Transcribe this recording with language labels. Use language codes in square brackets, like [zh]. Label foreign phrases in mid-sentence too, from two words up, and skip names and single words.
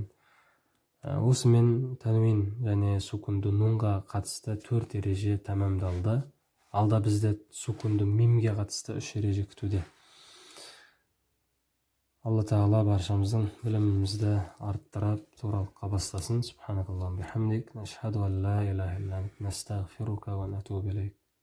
[kk] Осымен тәнуин және сукунду нунға қатысты 4 ереже тәмамдалды. Алда бізде сукунду мимге қатысты 3 ереже күтуде. Алла Тағала баршамыздың білімімізді арттырып туралыққа бастасын. [ar] سبحانك اللهم بحمدك نشهد أن لا إله إلا أنت نستغفرك ونتوب إليك.